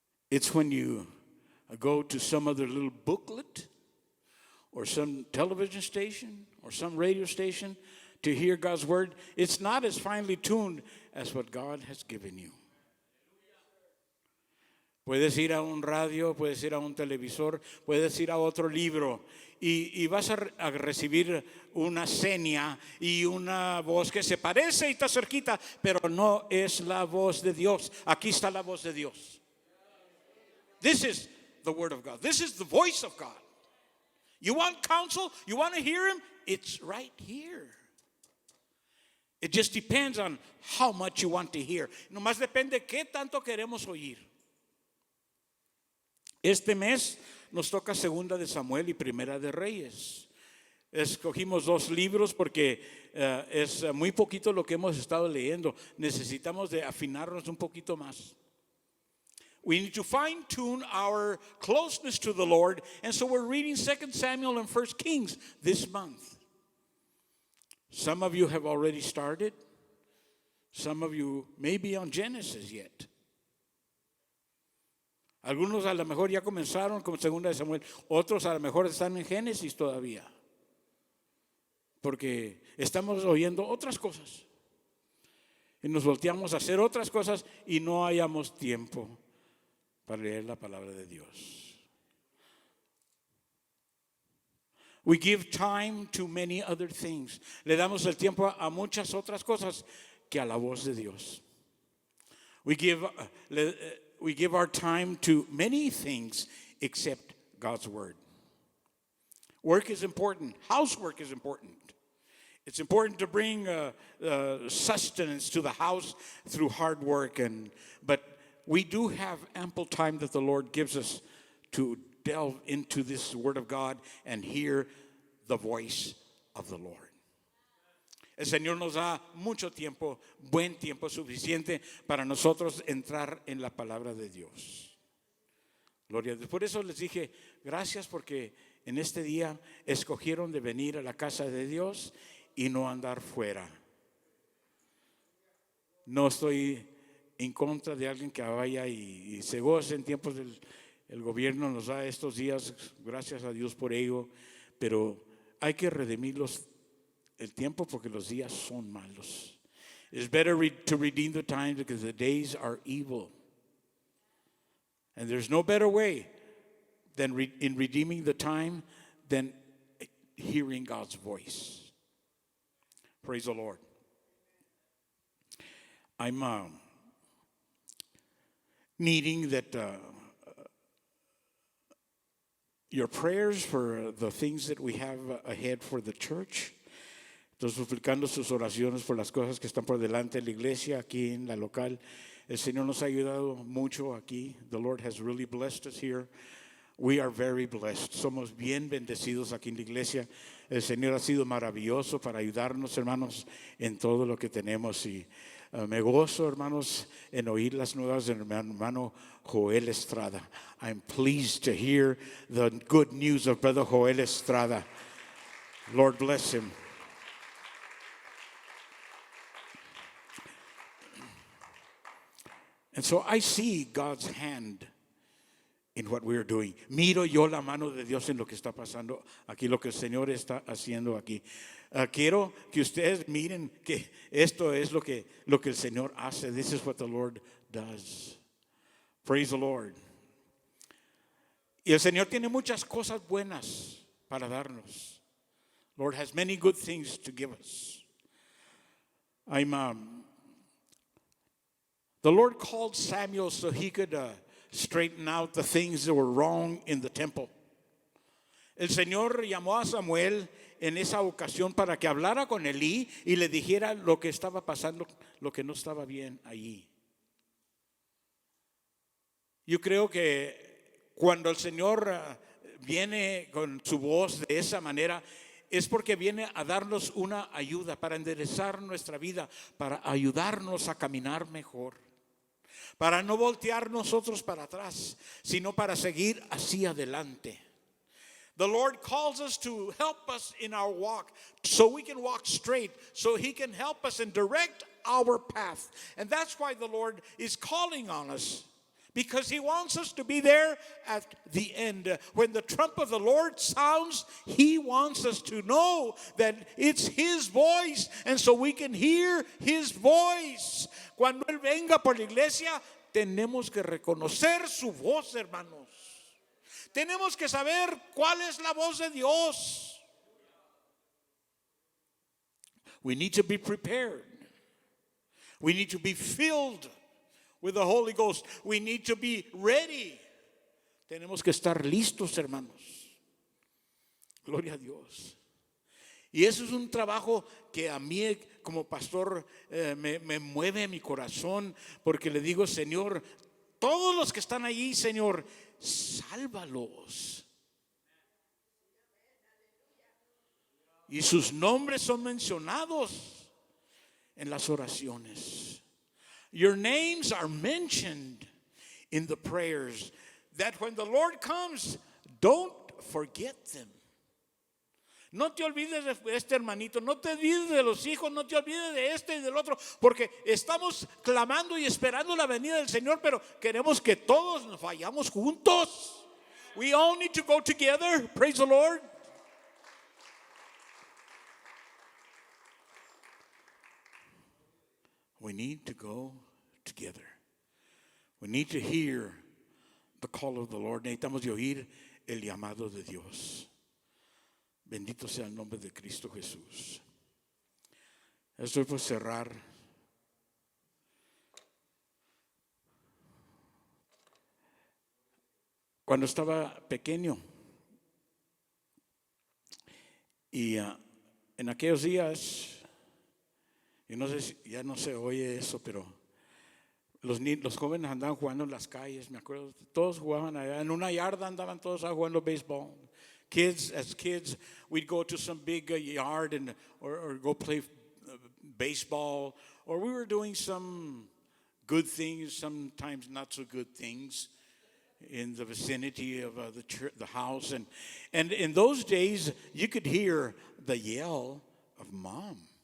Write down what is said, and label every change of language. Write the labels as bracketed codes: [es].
[en] It's when you go to some other little booklet or some television station or some radio station to hear God's word. It's not as finely tuned as what God has given you. [es] Puedes ir a un radio, puedes ir a un televisor, puedes ir a otro libro y vas a recibir una seña y una voz que se parece y está cerquita, pero no es la voz de Dios. Aquí está la voz de Dios. [en] This is the word of God. This is the voice of God. You want counsel? You want to hear him? It's right here. It just depends on how much you want to hear. [es] Nomás depende qué tanto queremos oír. Este mes nos toca Segunda de Samuel y Primera de Reyes. Escogimos dos libros porque es muy poquito lo que hemos estado leyendo. Necesitamos de afinarnos un poquito más. [en] We need to fine tune our closeness to the Lord, and so we're reading 2 Samuel and 1 Kings this month. Some of you have already started. Some of you may be on Genesis yet. [es] Algunos a lo mejor ya comenzaron con 2 de Samuel, otros a lo mejor están en Génesis todavía, porque estamos oyendo otras cosas y nos volteamos a hacer otras cosas y no hayamos tiempo para leer la palabra de Dios. [en] We give time to many other things. [es] Le damos el tiempo a muchas otras cosas que a la voz de Dios. [en] We give our time to many things except God's word. Work is important. Housework is important. It's important to bring sustenance to the house through hard work, but we do have ample time that the Lord gives us to delve into this word of God and hear the voice of the Lord. [es] El Señor nos da mucho tiempo, buen tiempo suficiente para nosotros entrar en la palabra de Dios. Gloria a Dios. Por eso les dije, gracias porque en este día escogieron de venir a la casa de Dios y no andar fuera. No estoy en contra de alguien que vaya y se goce en tiempos del el gobierno nos da estos días, gracias a Dios por ello, pero hay que redimirlos el tiempo porque los días son malos. [en] It's better to redeem the time because the days are evil. And there's no better way than in redeeming the time than hearing God's voice. Praise the Lord. I'm needing that your prayers for the things that we have ahead for the church. [es] Estoy suplicando sus oraciones por las cosas que están por delante de la iglesia, aquí en la local. El Señor nos ha ayudado mucho aquí. [en] The Lord has really blessed us here. We are very blessed. [es] Somos bien bendecidos aquí en la iglesia. El Señor ha sido maravilloso para ayudarnos, hermanos, en todo lo que tenemos. Y me gozo, hermanos, en oír las nuevas de mi hermano Joel Estrada. [en] I'm pleased to hear the good news of Brother Joel Estrada. Lord bless him. And so I see God's hand in what we are doing. [es] Miro yo la mano de Dios en lo que está pasando aquí, lo que el Señor está haciendo aquí. Quiero que ustedes miren que esto es lo que el Señor hace. [en] This is what the Lord does. Praise the Lord. [es] Y el Señor tiene muchas cosas buenas para darnos. [en] Lord has many good things to give us. The Lord called Samuel so he could straighten out the things that were wrong in the temple. [es] El Señor llamó a Samuel en esa ocasión para que hablara con Elí y le dijera lo que estaba pasando, lo que no estaba bien allí. Yo creo que cuando el Señor viene con su voz de esa manera, es porque viene a darnos una ayuda para enderezar nuestra vida, para ayudarnos a caminar mejor. Para no voltear nosotros para atrás, sino para seguir hacia adelante. [en] The Lord calls us to help us in our walk so we can walk straight, so He can help us and direct our path. And that's why the Lord is calling on us, because He wants us to be there at the end. When the trump of the Lord sounds, He wants us to know that it's His voice, and so we can hear His voice. [es] Cuando Él venga por la iglesia, tenemos que reconocer su voz, hermanos. Tenemos que saber cuál es la voz de Dios. [en] We need to be prepared. We need to be filled with the Holy Ghost. We need to be ready. [es] Tenemos que estar listos, hermanos. Gloria a Dios. Y eso es un trabajo que a mí como pastor me mueve mi corazón, porque le digo, Señor, todos los que están allí, Señor, sálvalos. Y sus nombres son mencionados en las oraciones. [en] Your names are mentioned in the prayers, that when the Lord comes, don't forget them. [es] No te olvides de este hermanito, no te olvides de los hijos, no te olvides de este y del otro, porque estamos clamando y esperando la venida del Señor, pero queremos que todos nos vayamos juntos. [en] We all need to go together. Praise the Lord. We need to go together. We need to hear the call of the Lord. [es] Necesitamos de oír el llamado de Dios. Bendito sea el nombre de Cristo Jesús. Estoy por cerrar. Cuando estaba pequeño y en aquellos días, y no sé si ya no se oye eso, pero los jóvenes andaban jugando en las calles, me acuerdo, todos jugaban allá, en una yarda andaban todos jugando béisbol. [en] As kids, we'd go to some big yard or go play baseball, or we were doing some good things, sometimes not so good things in the vicinity of the house. And in those days, you could hear the yell of mom.